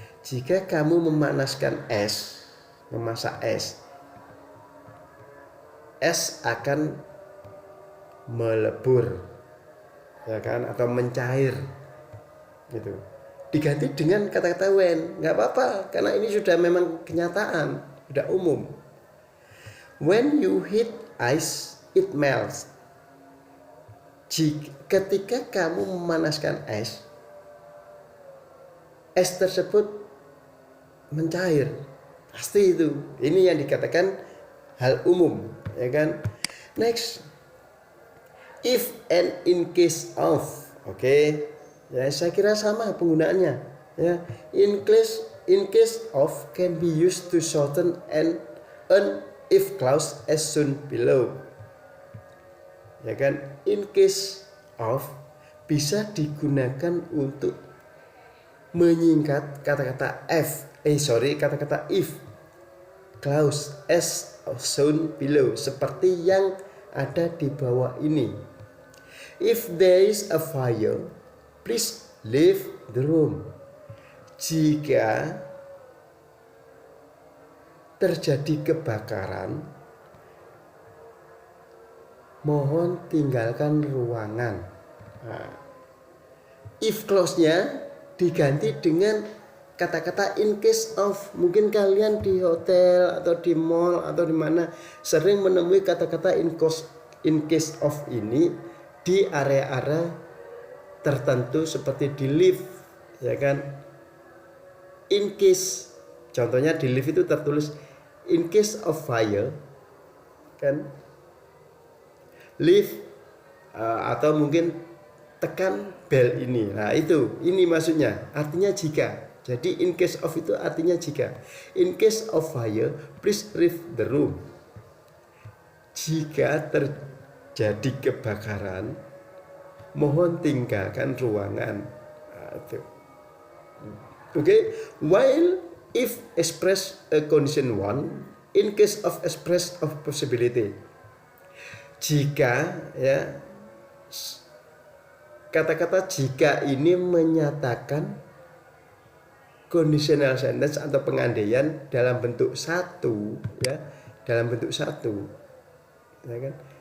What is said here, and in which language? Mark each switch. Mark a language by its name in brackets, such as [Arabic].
[Indonesian] Jika kamu memanaskan es, memasak es akan melebur, ya kan, atau mencair, gitu. Diganti dengan kata-kata when, nggak apa-apa, karena ini sudah memang kenyataan, sudah umum. [English] When you heat ice, it melts. [Indonesian] Ketika kamu memanaskan es tersebut mencair. Pasti itu. Ini yang dikatakan hal umum, ya kan? [English] Next, if and in case of. Oke. [Indonesian] Ya, saya kira sama penggunaannya, ya. [English] In case of can be used to shorten an if clause as shown below. [Indonesian] Ya kan? In case of bisa digunakan untuk menyingkat kata-kata kata-kata if clause [English] as shown below, [Indonesian] seperti yang ada di bawah ini. [English] If there is a fire, please leave the room. Jika [Indonesian] terjadi kebakaran, mohon tinggalkan ruangan. Nah, if clause-nya diganti dengan kata-kata in case of. Mungkin kalian di hotel atau di mall atau di mana sering menemui kata-kata in case of ini di area-area tertentu seperti di lift, ya kan? In case, contohnya di lift itu tertulis [English] in case of fire, [Indonesian] kan? Lift atau mungkin tekan bel ini. Nah, ini maksudnya, artinya jika. Jadi in case of itu artinya jika. [English] In case of fire, please leave the room. [Indonesian] Jika terjadi kebakaran, mohon tinggalkan ruangan. Nah, itu. [English] Okay, while if express a condition 1, in case of express of possibility. [Indonesian] Jika, ya, kata-kata jika ini menyatakan conditional sentence atau pengandaian dalam bentuk satu, ya, dalam bentuk satu, ya kan?